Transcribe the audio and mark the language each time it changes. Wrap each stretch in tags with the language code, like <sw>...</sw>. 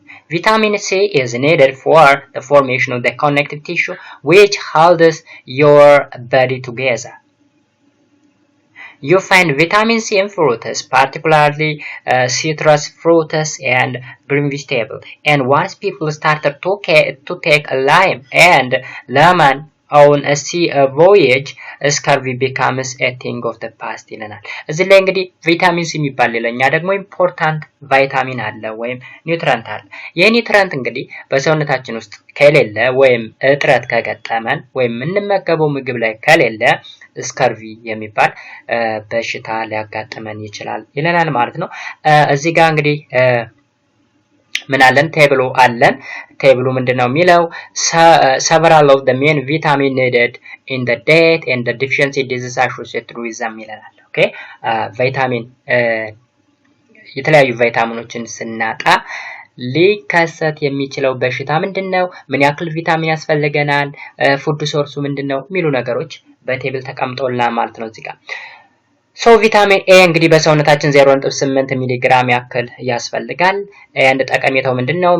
<en>Vitamin C is needed for the formation of the connective tissue which holds your body together. You find vitamin C in fruits, particularly citrus fruits and green vegetables. And once people started to take a lime and lemon on a sea voyage, scurvy becomes a thing of the past</en> <am>ይለናል። እዚህ ላይ እንግዲህ ቪታሚን ሲ የሚባል ሌላኛ ደግሞ ኢምፖርታንት ቫይታሚን አለ ወይም ኒውትሪየንት አለ። ይህ ኒውትሪየንት እንግዲህ በሰውነታችን ውስጥ ከሌለ ወይም እጥረት ከገጠመን ወይም የምንመገበው ምግብ ላይ ከሌለ ስከርቪ የሚባል በሽታ ሊያጋጥመን ይችላል ይለናል ማለት ነው። እዚህ ጋር እንግዲህ ምን አለን? ቴብሉ አለን። ቴብሉ ምንድነው የሚለው?</am> <en>several of the main vitamin needed in the diet and the deficiency disease associated with them</en> <am>ይላል። ኦኬ ቫይታሚን የተለያዩ ቫይታሚኖችን ስናጣ ሊከሰት የሚችለው በሽታ ምንድነው? ምን ያክል ቪታሚን ያስፈልገናል? ፉድ ሶርሱ ምንድነው? የሚሉ ነገሮች በቴብል ተቀምጠውልናል ማለት ነው እዚህ ጋር። ሶ ቪታሚን ኤ እንግዲህ በሰውነታችን 0.8 ሚሊ ግራም ያክል ያስፈልጋል። አንድ ጠቀሜታው ምንድነው?</am>